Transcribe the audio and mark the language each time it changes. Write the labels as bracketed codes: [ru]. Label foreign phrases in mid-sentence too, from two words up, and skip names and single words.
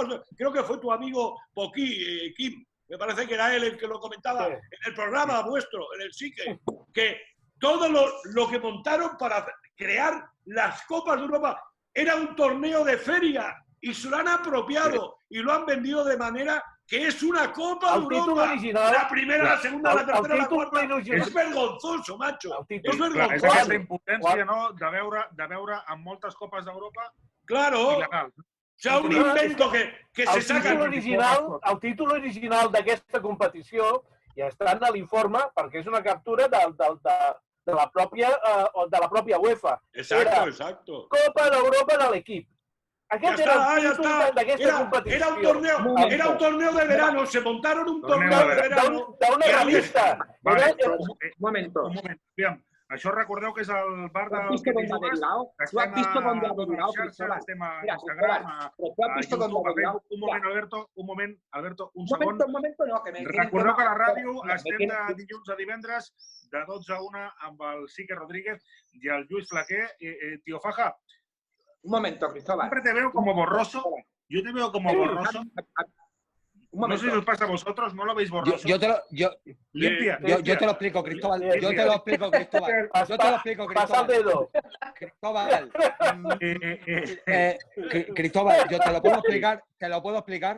[es] Creo que fue tu amigo Poquí, Kim, me parece que era él el que lo comentaba Sí. en el programa vuestro, en el Psique, que todo lo que montaron para crear las Copas de Europa era un torneo de feria y se lo han apropiado y lo han vendido de manera que es una Copa de [ca] El títol [es] Europa. [ca] original- [es] La primera, la segunda, la [ca] el [es] tercera, la [ca] títol [es] cuarta. [ca] original- [es] És vergonzoso, macho. [ca] El títol- [es] És [ca] Clar, és [es] vergonzoso. [ca] aquesta impotència, no?, de veure amb moltes copes d'Europa [es] Claro. [ca] il·legal. [es] O sea, un invento que se saca... [ca] El títol original d'aquesta competició ja està en l'informe perquè és una captura de la pròpia UEFA. [es] Exacto, [ca] Era [es] exacto. [ca] Copa d'Europa de l'equip. [es] Ya [ca] Aquest era [es] está, [ca] el [es] ya [ca] títol [es] está. [ca] d'aquesta competició. [es] Era un torneo de verano. Se montaron un torneo de verano. [ca] D'una I a revista. [es] Vale, Era- Un momento. [ca] Un moment, aviam. Això recordeu que és el bar [es] ¿Tú has [ca] del [es] visto dónde ha [ca] Jugues, [es] derivado? [ca] que [es] ¿Tú has [ca] estem [es] visto dónde ha [ca] a totes [es] derivado, [ca] les xarxes, [es] Cristóbal? [ca] estem a [es] Mira, [ca] Instagram, [es] Cristóbal, pero tú has [ca] a [es] visto [ca] YouTube, [es] dónde [ca] a [es] ha derivado. [ca] Facebook. Un moment, Alberto, un [es] Un [ca] segon. [es] momento, no, que me... [ca] Recordeu que a la ràdio [es] Mira, [ca] estem [es] me [ca] de dilluns a divendres de 12 a 1 amb el Sique Rodríguez i el Lluís Flaquer. [es] Tío Faja, Un momento, Cristóbal. siempre te veo como borroso. Yo te veo como borroso. Un No sé si momento. os pasa a vosotros, ¿no lo veis borroso? Yo te Limpia. lo explico, Cristóbal. Yo te lo explico, Cristóbal. Yo te lo explico, Pasa el Cristóbal. dedo. Cristóbal, Cristóbal, yo te lo puedo explicar.